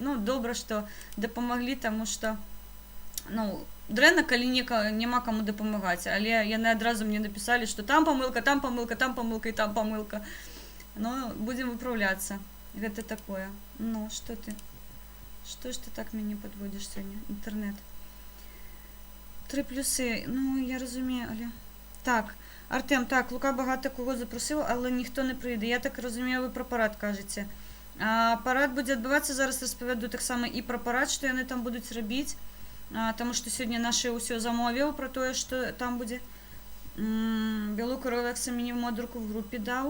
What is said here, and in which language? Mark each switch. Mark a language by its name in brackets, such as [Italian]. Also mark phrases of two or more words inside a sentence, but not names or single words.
[Belarusian] Ну, добра, што дапамаглі, таму што, дрэнна, калі няма каму дапамагаць, але яны адразу мне напісалі, што там памылка, там памылка, там памылка і там памылка. Ну, будзем выпраўляцца. Гэта такое. Ну, што ты? Што ж ты так мяне падводзіш сёння? Інтэрнэт. 3 плюсы. Ну, я разумею, але... Так. [Ukrainian] Артем, так, Лука багата кого запросив, але ніхто не прийде. Я так розумію, ви про парад кажете. Парад буде відбуватися, зараз розповіду так само і про парад, що вони там будуть робити. Тому що сьогодні наші усе замовив про те, що там буде. Білу Олекса мені в модерку в групі дав.